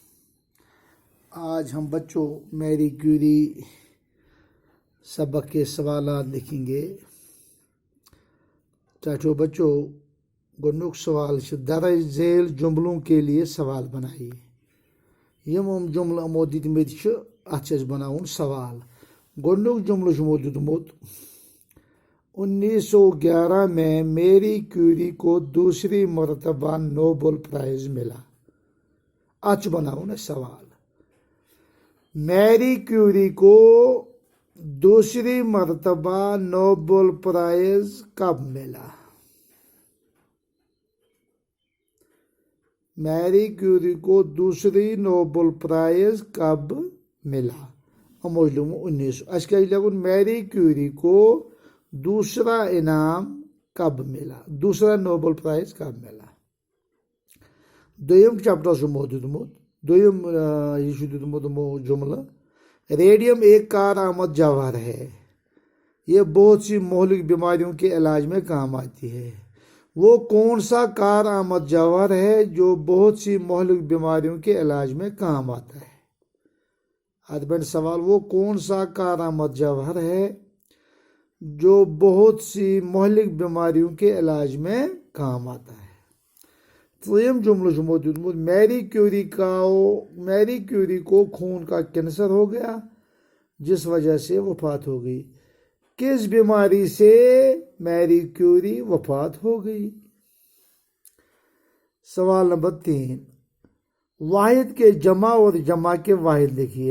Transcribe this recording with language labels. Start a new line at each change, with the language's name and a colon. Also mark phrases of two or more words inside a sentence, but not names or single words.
Urdu: آج ہم بچوں میری کیوری سبق کے سوالات لکھیں گے۔ چاچو بچوں گنک سوال درج ذیل جملوں کے لیے سوال بنائیے۔
Kashmiri: یم جملہ یمو دتمت ات بناون سوال۔ گنک جملہ یمو دیتمت
Urdu: 1911 میں میری کیوری کو دوسری مرتبہ نوبل پرائز ملا۔
Kashmiri: ات بناون سوال۔
Urdu: میری کیوری کو دوسری مرتبہ نوبل پرائز کب ملا؟ میری کیوری کو دوسری نوبل پرائز کب ملا؟ اموجلوم 1900 اس کا لگن میری کیوری کو دوسرا انعام کب ملا، دوسرا نوبل پرائز کب ملا؟
Kashmiri: دویم چیپٹر یمو دیتمت، دویم یہ دیتمت جملہ
Urdu: ریڈیم ایک کارآمد جوہر ہے، یہ بہت سی مہلک بیماریوں کے علاج میں کام آتی ہے۔ وہ کون سا کارآمد جوہر ہے جو بہت سی مہلک بیماریوں کے علاج میں کام آتا ہے؟ ادبن سوال وہ کون سا کارآمد جوہر ہے جو بہت سی مہلک بیماریوں کے علاج میں کام آتا ہے؟
Kashmiri: دویم جملہ یمو دیتمت
Urdu: میری کیوری کو خون کا کینسر ہو گیا جس وجہ سے وفات ہو گئی۔ کس بیماری سے میری کیوری وفات ہو گئی؟ سوال نمبر 3، واحد کے جمع اور جمع کے واحد لکھیے۔